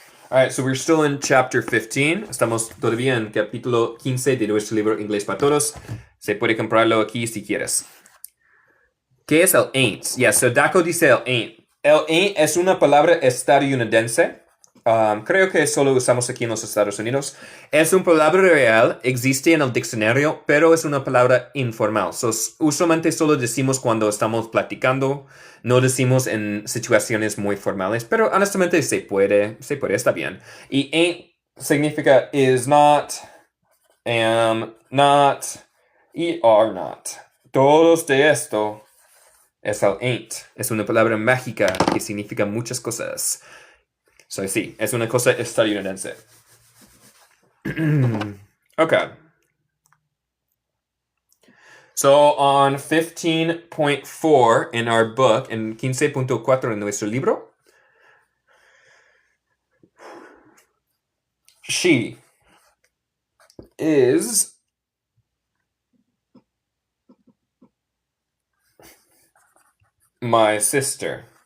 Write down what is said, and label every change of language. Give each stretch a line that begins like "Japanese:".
English: Alright, so we're still in chapter 15.
Spanish: Estamos todavía en capítulo 15 de nuestro libro Inglés para Todos. Se puede comprarlo aquí si quieres. ¿Qué es el ain't? Yes, so Daco dice el ain't. El ain't es una palabra estadounidense. Creo que solo usamos aquí en los Estados Unidos. Es una palabra real, existe en el diccionario, pero es una palabra informal. So, usualmente solo decimos cuando estamos platicando, no decimos en situaciones muy formales, pero honestamente se puede, está bien. Y ain't significa is not, am not, y are not. Todos de esto es el ain't. Es una palabra mágica que significa muchas cosas. So, sí, es una cosa estadounidense.
English: Okay. So, on 15.4 in our book,
Spanish: en 15.4 en nuestro libro,
English: she is my sister.